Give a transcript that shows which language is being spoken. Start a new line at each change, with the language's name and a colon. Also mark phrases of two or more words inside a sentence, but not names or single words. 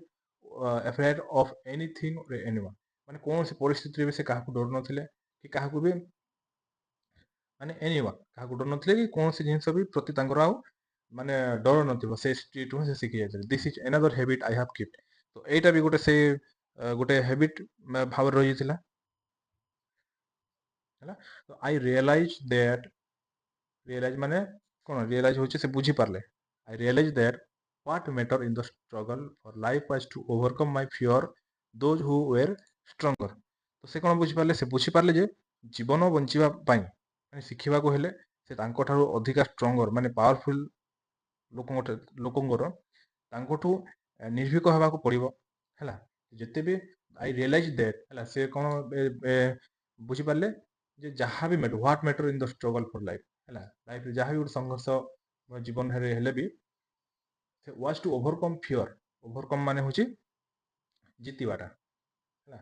English: afraid of anything or anyone,
Odia: ମାନେ କୌଣସି ପରିସ୍ଥିତିରେ ବି ସେ କାହାକୁ ଡରୁ ନଥିଲେ କି କାହାକୁ ବି ମାନେ ଏନିୱାନ୍ କାହାକୁ ଡରୁ ନଥିଲେ କି କୌଣସି ଜିନିଷ ବି ପ୍ରତି ତାଙ୍କର ଆଉ ମାନେ ଡର ନଥିବ, ସେ ଷ୍ଟ୍ରିଟ୍ରୁ ହିଁ ସେ ଶିଖି ଯାଇଥିଲେ।
English: this is another habit I have kept,
Odia: ତ ଏଇଟା ବି ଗୋଟେ ସେ ଗୋଟେ ହ୍ୟାବିଟ୍ ଭାବରେ ରହିଯାଇଥିଲା ହେଲା। ତ
English: I realise
Odia: ମାନେ କଣ, ରିଏଲାଇଜ୍ ହଉଛି ସେ ବୁଝିପାରିଲେ।
English: I realise that what matter in the struggle for life was to overcome my fear those who were stronger,
Odia: ତ ସେ କଣ ବୁଝିପାରିଲେ, ସେ ବୁଝିପାରିଲେ ଯେ ଜୀବନ ବଞ୍ଚିବା ପାଇଁ ମାନେ ଶିଖିବାକୁ ହେଲେ ସେ ତାଙ୍କଠାରୁ ଅଧିକା ଷ୍ଟ୍ରଙ୍ଗର ମାନେ ପାୱାରଫୁଲ ଲୋକଙ୍କର ତାଙ୍କଠୁ ନିର୍ଭୀକ ହେବାକୁ ପଡ଼ିବ ହେଲା। ଯେତେ ବି
English: I realise that
Odia: ହେଲା, ସେ କଣ ବୁଝିପାରିଲେ ଯେ ଯାହା ବି
English: what matter in the struggle for life
Odia: ହେଲା, ଲାଇଫରେ ଯାହା ବି ଗୋଟେ ସଂଘର୍ଷ ଜୀବନରେ ହେଲେ ବି ସେ
English: was to overcome fear,
Odia: ଓଭରକମ୍ ମାନେ ହଉଛି ଜିତିବାଟା ହେଲା।